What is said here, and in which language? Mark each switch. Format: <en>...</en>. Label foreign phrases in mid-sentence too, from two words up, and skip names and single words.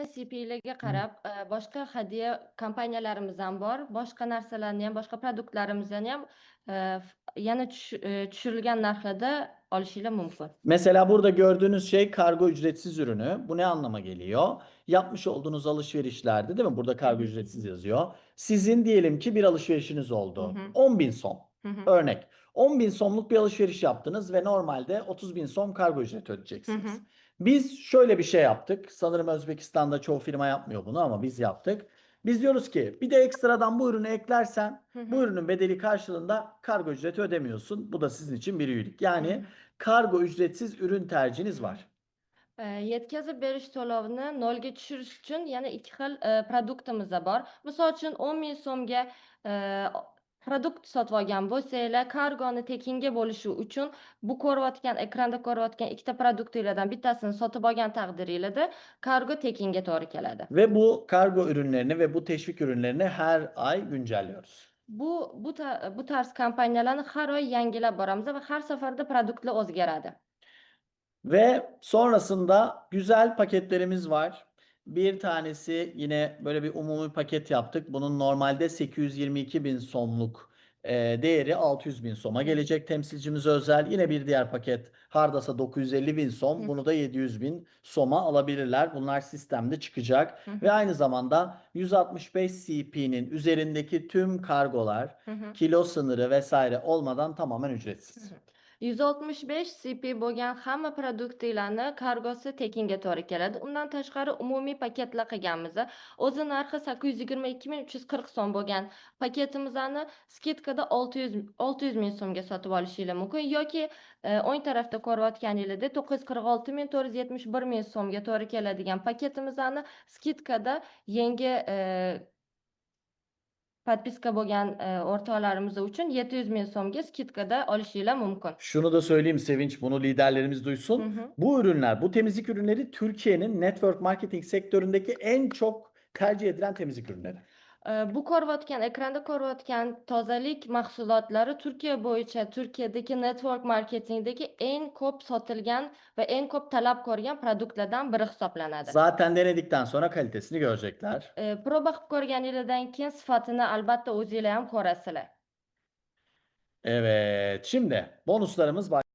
<uz>CP'larga qarab, boshqa hadiya kompaniyalarimiz ham bor. Boshqa narsalarni ham, boshqa produktlarimizni ham yana tushirilgan narxlarda olishinglar mumkin.</uz> <tr>Mesela burada gördüğünüz şey kargo ücretsiz ürünü. Bu ne anlama geliyor? Yapmış olduğunuz alışverişlerde, değil mi? Burada kargo ücretsiz yazıyor. Sizin diyelim ki bir alışverişiniz oldu. 10.000 som. Örnek. 10.000 somluk bir alışveriş yaptınız ve normalde 30.000 som kargo ücreti ödeyeceksiniz. Biz şöyle bir şey yaptık. Sanırım Özbekistan'da çoğu firma yapmıyor bunu ama biz yaptık. Biz diyoruz ki bir de ekstradan bu ürünü eklersen bu ürünün bedeli karşılığında kargo ücreti ödemiyorsun. Bu da sizin için bir iyilik. Yani kargo ücretsiz ürün tercihiniz var.</tr> <uz>Yetkazib berish to'lovini nolga tushirish uchun yana ikki xil produktimiz bor. Misol uchun 10.000 so'mga produkt sotib olgan bo'lsanglar, kargoni tekinga bo'lishi uchun bu ekranda ko'rayotgan ikkita produktinglardan bittasini sotib olgan taqdiringizda kargo tekinga to'g'ri keladi.</uz> <tr>Ve bu kargo ürünlerini ve bu teşvik ürünlerini her ay güncelliyoruz.</tr> <uz>Bu tarz kompaniyalarni har oy yangilab boramiz va har safarda produktlar o'zgaradi.</uz> <tr>Ve sonrasında güzel paketlerimiz var. Bir tanesi yine böyle bir umumi paket yaptık. Bunun normalde 822.000 somluk değeri 600.000 soma gelecek. Temsilcimize özel yine bir diğer paket hardasa 950.000 som. Bunu da 700.000 soma alabilirler. Bunlar sistemde çıkacak. Ve aynı zamanda 165 CP'nin üzerindeki tüm kargolar kilo sınırı vesaire olmadan tamamen ücretsiz.</tr> <uz>165 CP bo'lgan hamma produktlarni kargosi tekinga to'g'ri keladi. Undan tashqari umumiy paketlar qilganmiz. O'zi narxi 822.340 so'm bo'lgan paketimizni skidkada 600.000 so'mga sotib olishinglar mumkin yoki o'ng tarafda ko'rayotganingizda 946.471.000 so'mga to'g'ri keladigan paketimizni skidkada yangi podpiska bo'lgan o'rtoqlarimiz uchun 700.000 so'mga skidkada olishinglar mumkin.</uz> <tr>Şunu da söyleyeyim Sevinç, bunu liderlerimiz duysun. Bu ürünler, bu temizlik ürünleri Türkiye'nin</tr> <en>network marketing</en> <tr>sektöründeki en çok tercih edilen temizlik ürünleri.</tr> <uz>Ekranda ko'rayotgan tozalik mahsulotlari Turkiya bo'yicha Turkiyadagi</uz> <en>network marketingdagi</en> <uz>eng ko'p sotilgan va eng ko'p talab ko'rgan produktlardan biri hisoblanadi.</uz> <tr>Zaten denedikten sonra kalitesini görecekler.</tr> <uz>Proba qilib ko'rganingizdan keyin sifatini albatta o'zingizlar ham ko'rasizlar.</uz> <tr>Evet, şimdi bonuslarımız var.</tr>